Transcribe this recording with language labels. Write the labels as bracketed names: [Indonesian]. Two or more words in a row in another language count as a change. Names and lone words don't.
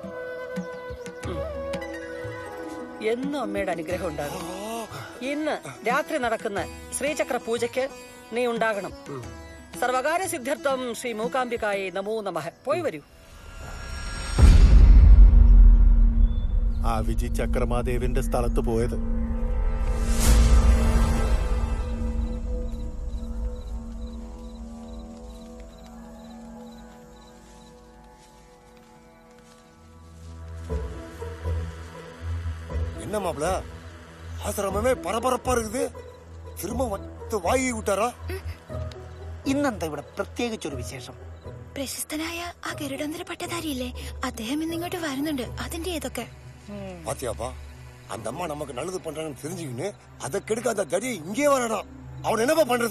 [Malayalam] എന്നും അമ്മയുടെ അനുഗ്രഹം ഉണ്ടാകും. ഇന്ന് രാത്രി നടക്കുന്ന ശ്രീചക്ര പൂജയ്ക്ക് നീ ഉണ്ടാകണം. [Sanskrit] സർവകാര്യ സിദ്ധ്യർത്ഥം ശ്രീ മൂകാംബികായെ നമോ നമഃ. [Malayalam] പോയി വരൂ. ആ വിജി ചക്രമാദേവിന്റെ സ്ഥലത്ത് പോയത്. [Tamil] என்ன மாப்ள, ஆசிரமமே பரபரப்பா இருக்குது. திரும்ப வந்து வாங்கி விட்டாரா? [Malayalam] ഇന്നെന്താ ഇവിടെ പ്രത്യേകിച്ചൊരു വിശേഷം? പ്രശസ്തനായ ആ ഗരുഡാന്തര പട്ടധാരിയില്ലേ, അദ്ദേഹം ഇന്നിങ്ങോട്ട് വരുന്നുണ്ട്. അതിന്റെ ഏതൊക്കെ [Tamil] பாத்தியாப்பா, அந்த அம்மா நமக்கு நல்லது பண்றாங்கன்னு தெரிஞ்சுக்கின்னு அதை கெடுக்க அந்த தடியை இங்கே வரணும். அவன் என்னப்பா பண்றது?